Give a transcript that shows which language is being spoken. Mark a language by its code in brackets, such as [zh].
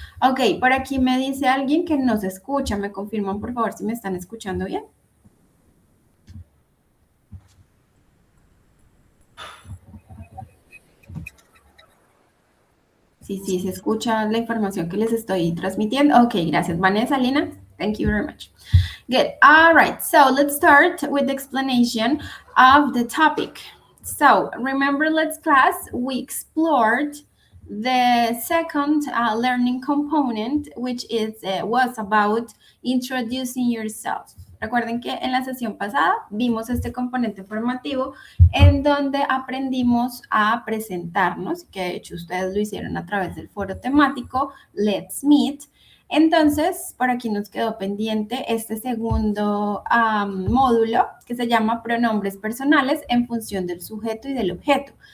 [es] Ok, por aquí me dice alguien que no se escucha. ¿Me confirman, por favor, si me están escuchando bien? Sí, se escucha la información que les estoy transmitiendo. Ok, gracias. [en] Vanessa, Lina, thank you very much. Good. All right, so let's start with the explanation of the topic. So remember, Let's Class, we explored the second learning component, which was about introducing yourself. [es] Recuerden que en la sesión pasada vimos este componente formativo en donde aprendimos a presentarnos, que de hecho ustedes lo hicieron a través del foro temático Let's Meet. Entonces, por aquí nos quedó pendiente este segundo módulo que se llama pronombres personales en función del sujeto y del objeto.